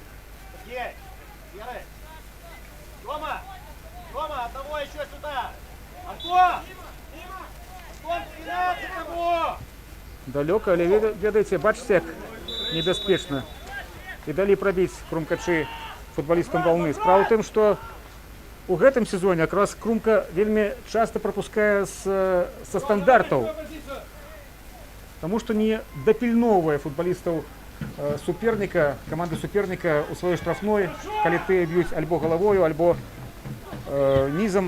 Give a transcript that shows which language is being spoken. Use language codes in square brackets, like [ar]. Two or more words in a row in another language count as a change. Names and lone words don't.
[ru] Есть! Серый! Рома! Рома, одного еще сюда! Антон! Антон, 13 того! [be] Далёка, але ведаеце, бачыце, як небяспечна. І далі прабіць крумкачы футбалістам валны. Справа ў тым, што у гэтым сезоне якраз Крумка вельмі часта прапускае са стандартаў, таму што не дапільноўвае футбалістаў суперніка, каманды суперніка ў сваёй штрафной, калі тыя б'юць альбо галавою, альбо нізам.